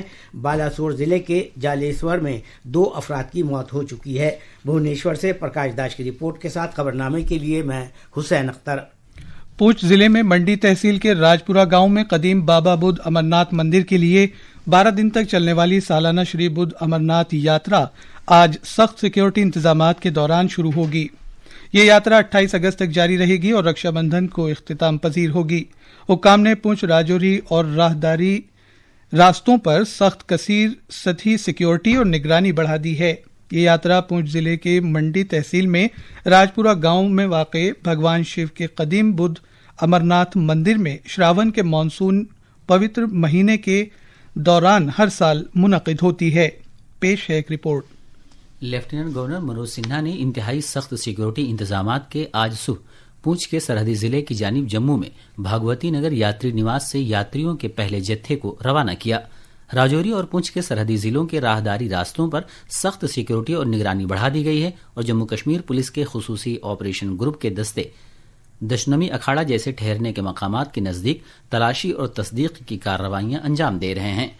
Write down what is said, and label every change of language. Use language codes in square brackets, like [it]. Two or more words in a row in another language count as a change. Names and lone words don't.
[ur] بالاسور ضلع کے جالیسور میں 2 افراد کی موت ہو چکی ہے۔ بھونیشور سے پرکاش داس کی رپورٹ کے ساتھ خبرنامے کے لیے میں حسین اختر۔ پونچھ ضلع میں منڈی تحصیل کے راجپورہ گاؤں میں قدیم بابا بدھ امرناتھ مندر کے لیے 12 دن تک چلنے والی سالانہ شری بدھ امرناتھ یاترا آج سخت سیکیورٹی انتظامات کے دوران شروع ہوگی۔ یہ یاترا 28 اگست تک جاری رہے گی اور رکشا بندھن کو اختتام پذیر ہوگی۔ حکام نے پونچھ راجوری اور راہداری راستوں پر سخت کثیر سطحی سیکیورٹی اور نگرانی بڑھا دی ہے۔ یہ یاترا پونچھ ضلع کے منڈی تحصیل میں راجپورہ گاؤں میں واقع بھگوان شیو کے قدیم بدھ امرناتھ مندر میں شراون کے مانسون پوتر مہینے کے دوران ہر سال منعقد ہوتی ہے۔ پیش ہے ایک رپورٹ۔ لیفٹیننٹ گورنر منوج سنہا نے انتہائی سخت سیکورٹی انتظامات کے آج صبح پونچھ کے سرحدی ضلع کی جانب جموں میں بھاگوتی نگر یاتری نواس سے یاتریوں کے پہلے جتھے کو روانہ کیا۔ راجوری اور پونچھ کے سرحدی ضلعوں کے راہداری راستوں پر سخت سیکورٹی اور نگرانی بڑھا دی گئی ہے اور جموں کشمیر پولیس کے خصوصی آپریشن گروپ کے دستے دشنمی اکھاڑا جیسے ٹھہرنے کے مقامات کے نزدیک تلاشی اور تصدیق کی کارروائیاں انجام دے رہے ہیں۔